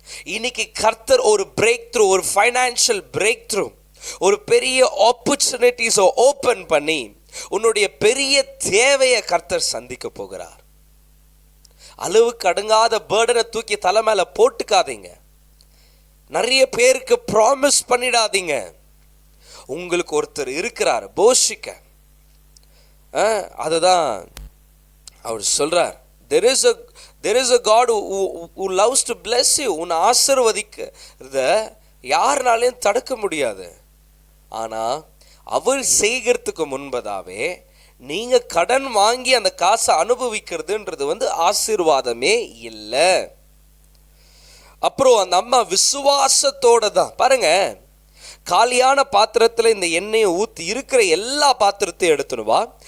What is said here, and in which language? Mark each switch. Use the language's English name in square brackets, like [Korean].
[Tamil] இன்னைக்கு கர்த்தர் ஒரு பிரேக் த்ரூ, ஒரு ஃபைனான்சியல் பிரேக் த்ரூ, ஒரு பெரிய ஆப்பர்ச்சுனிட்டிஸை ஓப்பன் பண்ணி உன்னுடைய பெரிய தேவையை கர்த்தர் சந்திக்க போகிறார். அளவுக்கு அடங்காத பேர்டனை தூக்கி தலை மேல போட்டுக்காதீங்க. நிறைய பேருக்கு ப்ராமிஸ் பண்ணிடாதீங்க. உங்களுக்கு ஒருத்தர் இருக்கிறார் போஷிக்க. அதுதான் அவர் சொல்றார், [English] there is a God who loves to bless you. [Tamil] உன்னை ஆசீர்வதிக்கிறத யாருனாலையும் தடுக்க முடியாது. ஆனா அவர் செய்கிறதுக்கு முன்பதாவே நீங்க கடன் வாங்கி அந்த காசை அனுபவிக்கிறதுன்றது ஆசீர்வாதமே இல்லை. அப்புறம் அந்த அம்மா விசுவாசத்தோட தான் பாருங்க, காலியான பாத்திரத்துல இந்த எண்ணெயை ஊற்றி இருக்கிற எல்லா பாத்திரத்தையும் எடுத்துனுவா.